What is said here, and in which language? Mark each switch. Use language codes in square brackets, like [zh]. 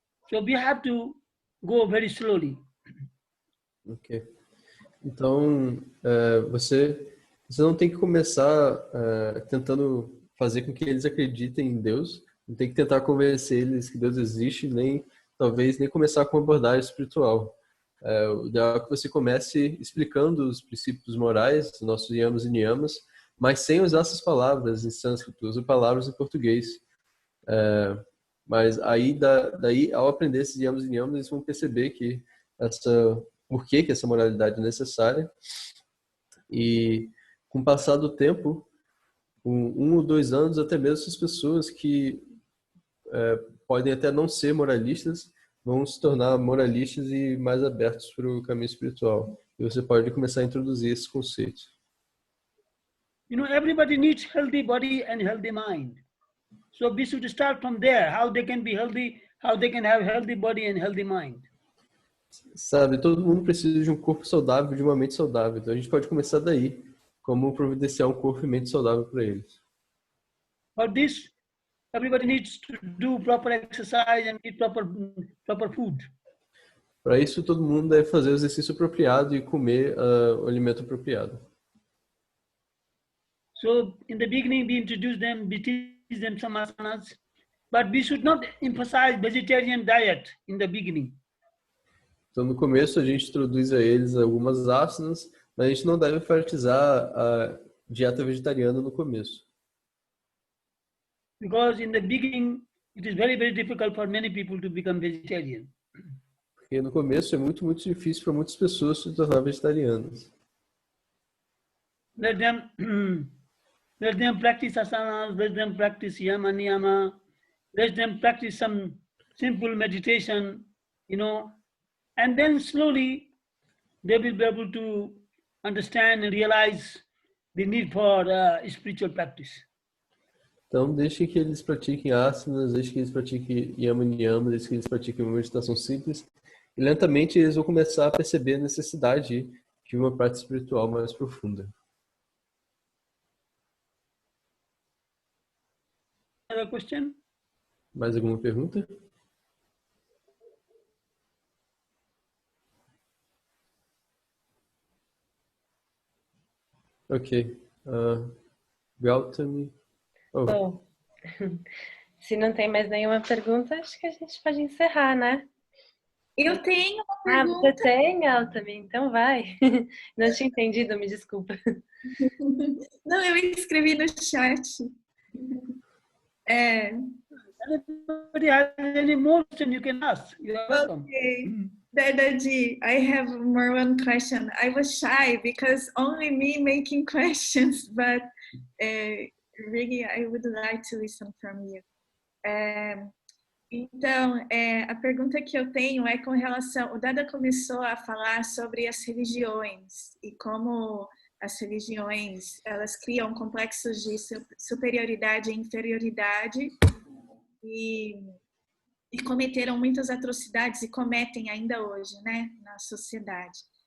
[en] So we have to go very slowly. Ok. [pt] Então, você não tem que começar tentando fazer com que eles acreditem em Deus, não tem que tentar convencer eles que Deus existe, talvez nem começar com uma abordagem espiritual. O ideal é que você comece explicando os princípios morais, os nossos yamas e niyamas, mas sem usar essas palavras em sânscrito, usa palavras em português. Mas aí, daí, ao aprender esses yamas e niyamas, eles vão perceber que por que essa moralidade é necessária. E com o passar do tempo, com 1 ou 2 anos, até mesmo essas pessoas que podem até não ser moralistas, vão se tornar moralistas e mais abertos para o caminho espiritual. E você pode começar a introduzir esses conceitos. [en] You know, everybody needs healthy body and healthy mind. So we should start from there, how they can be healthy, how they can have healthy body and healthy mind. [pt] Sabe, todo mundo precisa de um corpo saudável, de uma mente saudável. Então a gente pode começar daí, como providenciar um corpo e mente saudável para eles. [en] For this, everybody needs to do proper exercise and eat proper food. [pt] Para isso, todo mundo deve fazer o exercício apropriado e comer o alimento apropriado. [en] So in the beginning, we introduce them, we teach them some asanas, but we should not emphasize vegetarian diet in the beginning. [pt] Então, no começo, a gente introduz a eles algumas asanas, mas a gente não deve enfatizar a dieta vegetariana no começo. [en] Because in the beginning, it is very, very difficult for many people to become vegetarian. [pt] Porque no começo é muito, muito difícil para muitas pessoas se tornar vegetarianas. [en] Let them practice asanas, let them practice yama niyama, let them practice some simple meditation, you know, and then slowly they will be able to understand and realize the need for spiritual practice. [pt] Então, deixe que eles pratiquem asanas, deixe que eles pratiquem yama niyama, deixe que eles pratiquem uma meditação simples. E lentamente eles vão começar a perceber a necessidade de uma prática espiritual mais profunda. [en] Another question? [pt] Mais alguma pergunta? [en] Ok. Gautami. Oh. [pt] Bom, se não tem mais nenhuma pergunta, acho que a gente pode encerrar, né? Eu tenho uma Ah, pergunta. você tem, Altami? Então vai. Não tinha entendido, me desculpa. Não, eu escrevi no chat. [en] Anybody has any more question you can ask. You are welcome. Okay. Dadaji, I have more one question. I was shy because only me making questions, but really I would like to listen from you. [pt] Então, a pergunta que eu tenho é com relação... O Dada começou a falar sobre as religiões e como as religiões, elas criam complexos de superioridade e inferioridade e cometeram muitas atrocidades e cometem ainda hoje, né, na sociedade.